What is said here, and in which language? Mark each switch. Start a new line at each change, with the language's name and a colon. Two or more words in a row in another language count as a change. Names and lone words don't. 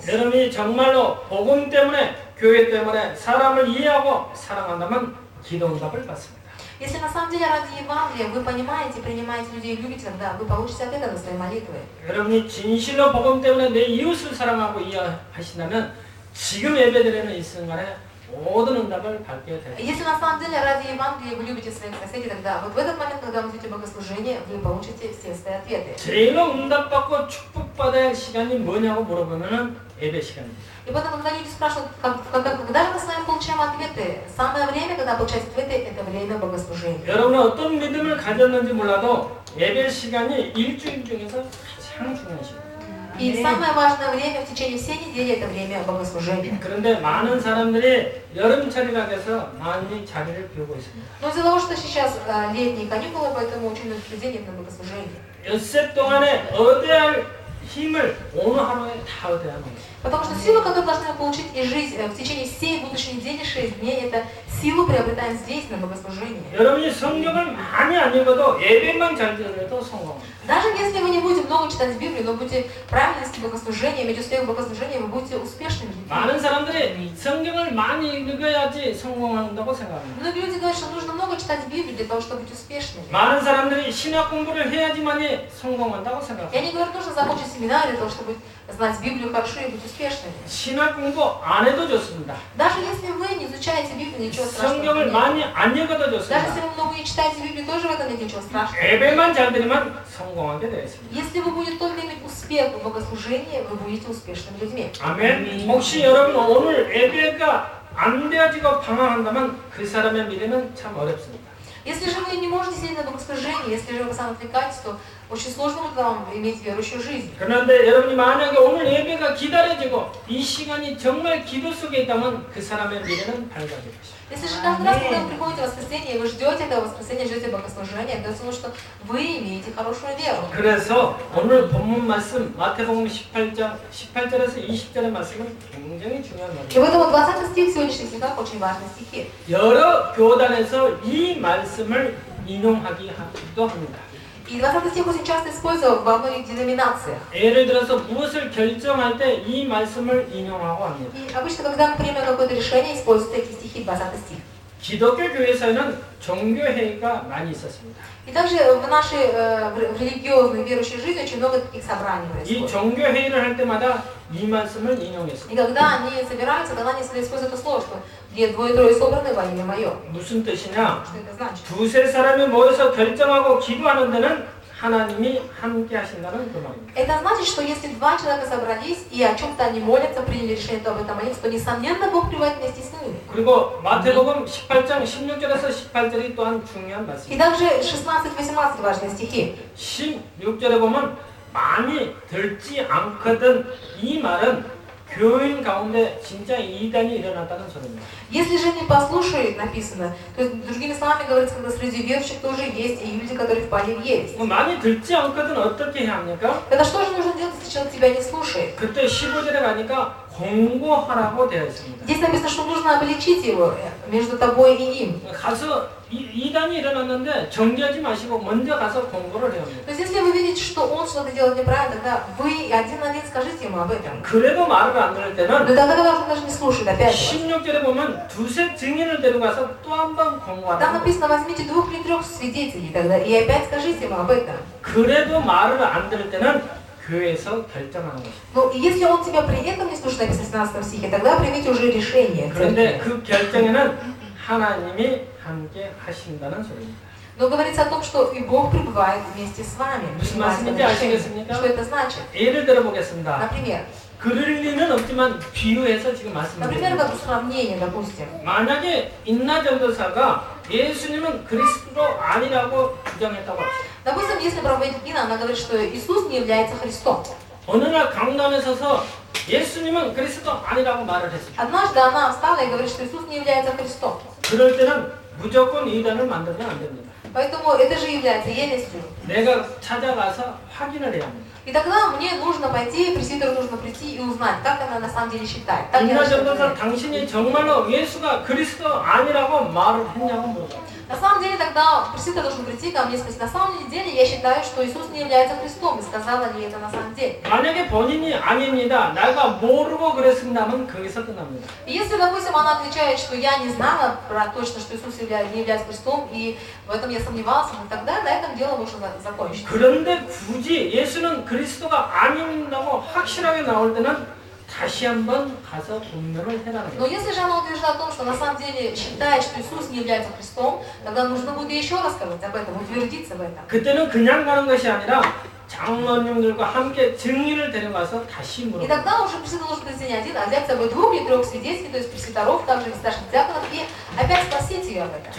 Korean: 여러분이 정말로 복음 때문에 교회 때문에 사람을 이해하고 사랑한다면 기도 응답을 받습니다.
Russian: Если на самом деле ради Евангелия вы понимаете, принимаете людей и любите, тогда вы получите ответы на свои молитвы.
Korean: 여러분이 진실로 복음 때문에 내 이웃을 사랑하고 이해하신다면 지금 예배드리는 이 순간에 모든 응답을 받게 됩니다.
Russian: Если на самом деле ради Евангелия вы любите своих соседей, тогда вот в этот момент, когда вы идете в богослужение, вы получите все свои ответы.
Korean: 제일로 응답받고 축복 축복받아야 할 시간이 뭐냐고 물어보면은 예배 시간입니다.
Russian: И поэтому, когда люди спрашивают, когда же мы с вами получаем ответы, самое время, когда получать ответы, это время богослужения.
Korean: 여러분은 어떤 믿음을 가졌는지 몰라도 예배 시간이 일주일 중에서 가장 중요한 시간.
Russian: И самое важное время в течение всей недели это время богослужения.
Korean: 그런데 많은 사람들이 여름철이라 해서 많이 자리를 비우고 있습니다.
Russian: Но из-за того, что сейчас летние каникулы, поэтому очень многих людей нет на богослужении.
Korean: 엿새 동안에 얻어야 할 힘을 오늘 하루에 다 얻어야 합니다.
Russian: Потому что силу, которую должны получить и жить в течение всей будущей недели, 6 дней, это силу приобретаем здесь, на богослужении.
Korean: 여러분이 성경을 많이 안 읽어도 예배만 잘 들어도 성공합니다.
Russian: Даже если вы не будете много читать Библию, но будете правильно вести богослужение, иметь успех в богослужении, вы будете успешными людьми.
Korean: 많은 사람들이 성경을 많이 읽어야지 성공한다고 생각합니다.
Russian: Многие люди говорят, что нужно много читать Библию для того, чтобы быть успешными.
Korean: 많은 사람들이 신학 공부를 해야지만이 성공한다고
Russian: И
Korean: 생각합니다.
Russian: они говорят, нужно закончить семинар для того, чтобы знать Библию хорошо и быть успешными.
Korean: 신학 공부 안 해도 좋습니다.
Russian: Даже если вы не изучаете Библию, ничего страшного
Korean: 성경을
Russian: нет.
Korean: 많이 안 읽어도
Russian: Даже если
Korean: 좋습니다.
Russian: вы много не читаете Библию, тоже в этом нет ничего страшного.
Korean: 예배만 잘 들으면 성공하게 되어 있습니다.
Russian: Если вы будете только иметь успех в богослужении, вы будете успешными людьми.
Korean: 아멘. 혹시 여러분 오늘 예배가 안 되어지고 방황한다면 그 사람의 미래는 참 어렵습니다.
Russian: Если же вы не можете сидеть на богослужении, если же вы постоянно отвлекаетесь, то очень сложно будет вам иметь верующую жизнь.
Korean: 그런데 여러분이 만약에 오늘 예배가 기다려지고 이 시간이 정말 기도 속에 있다면 그 사람의 미래는 밝아질 것입니다.
Russian: Если же каждый раз, когда вы приходите в воскресенье, и вы ждете этого воскресенья, ждете богослужения, то потому что вы имеете хорошую веру.
Korean: 그래서 오늘 본문 말씀 마태복음 18절에서 20절의 말씀은 굉장히 중요한
Russian: И
Korean: 말입니다.
Russian: поэтому 20 стих сегодняшних стихах очень важные стихи.
Korean: 여러 교단에서 이 말씀을 인용하기도 합니다.
Russian: И 20 стих очень часто используют во многих деноминациях.
Korean: 예를 들어서 무엇을 결정할 때 이 말씀을 인용하고 합니다.
Russian: И обычно, когда мы примем какое-то решение, используют эти стихи, 20 стих.
Korean: 기독교 교회에서는 종교회의가 많이 있었습니다.
Russian: И также в нашей в религиозной верующей жизни очень много таких собраний
Korean: 이
Russian: происходит.
Korean: 종교회의를 할 때마다 이 말씀을 인용했습니다.
Russian: И когда они собираются, тогда они всегда используют это слово, что где двое-трое собраны во имя мое.
Korean: 무슨 뜻이냐?
Russian: Что это значит?
Korean: 두세 사람이 모여서 결정하고 기도하는 데는 하나님이 함께 하신다는 그 말입니다.
Russian: Это значит, что если два человека собрались и о чем-то они молятся, приняли решение, то об этом молиться, то несомненно Бог пребывает вместе с ними.
Korean: 그리고 마태복음 18장 16절에서 18절이 또한 중요한
Russian: И
Korean: 말씀입니다.
Russian: также 16-18 важные стихи.
Korean: 16절에 보면 많이 들지 않거든 이 말은 교인 가운데 진짜 이단이 일어났다는 소리입니다.
Russian: Если же не послушают, написано, то есть, другими словами говорится, когда среди верующих тоже есть и люди, которые впали в ересь.
Korean: 많이 듣지 않거든 어떻게 해야 합니까?
Russian: Тогда что же нужно делать, если человек тебя не слушает?
Korean: 그때 15절에 가니까 공고하라고 되어 있습니다.
Russian: Здесь написано, что нужно обличить его между тобой и им.
Korean: 가서 이단이 일어났는데 정죄하지 마시고 먼저 가서 공고를 해야 합니다.
Russian: То есть, если вы видите, что он что-то делает неправильно, тогда вы один на один скажите ему об этом.
Korean: 그래도 말을 안 들을
Russian: Но
Korean: 때는
Russian: тогда, когда он даже не слушает, опять же.
Korean: 16절에 보면 두세 증인을 데려가서 또 한 번
Russian: Там
Korean: 공고하라.
Russian: написано, возьмите 2 или 3 свидетелей тогда, и опять скажите ему об этом.
Korean: 그래도 말을 안 들을 때는 교회에서 결정하는 것입니다.
Russian: Но если он тебя при этом не слушает, написано в 17 стихе, тогда примите уже решение.
Korean: 그런데 그 결정에는 하나님이 함께 하신다는 소리입니다.
Russian: Но говорится о том, что и Бог пребывает вместе с вами.
Korean: 무슨 말씀인지 아시겠습니까?
Russian: Что это значит?
Korean: 예를 들어 보겠습니다.
Russian: Например,
Korean: 그럴 리는 없지만 비유해서 지금
Russian: например,
Korean: 말씀드립니다.
Russian: как сравнение, допустим.
Korean: 만약에 인나 전도사가 예수님은 그리스도 아니라고 주장했다고 합시다.
Russian: Допустим, если правоедина, она говорит, что Иисус не является Христом.
Korean: 어느 날 강단에 서서 예수님은 그리스도 아니라고 말을 했습니다.
Russian: Однажды она встала и говорит, что Иисус не является Христом.
Korean: 그럴 때는 무조건 이단을 만들면 안 됩니다.
Russian: Поэтому это же является ересью.
Korean: 내가 찾아가서 확인을 해야 합니다.
Russian: И тогда мне нужно пойти, пресвитеру нужно прийти и узнать, как она на самом деле считает. Так я 인나 начала 전도사 говорить.
Korean: 당신이 정말로 예수가 그리스도 아니라고 말을 했냐고 물어봐요.
Russian: На самом деле тогда пресвитер должен прийти ко мне и спросить, на самом деле я считаю, что Иисус не является Христом. И сказала ли это на самом деле?
Korean: 만약에 본인이 아닙니다. 내가 모르고 그랬습니다면 거기서 끝납니다.
Russian: И если, допустим, она отвечает, что я не знала про точно, что Иисус не является Христом, и в этом я сомневался, то тогда на этом дело можно закончить.
Korean: 그런데 굳이 예수는 그리스도가 아닌다고 확실하게 나올 때는 다시 한번 가서 분명을 해라는
Russian: Но
Korean: 거예요.
Russian: если же она утверждает о том, что на самом деле считает, что Иисус не является Христом, тогда нужно будет еще рассказать об этом, утвердиться в этом.
Korean: 그때는 그냥 가는 것이 아니라 장로님들과 함께 증인을 데려가서 다시
Russian: И
Korean: 물어보고
Russian: тогда уже пресвитер должен прийти не один, а взять с собой 2 или 3 свидетелей, то есть пресвитеров, также и старших диаконов, и опять спросить ее об этом.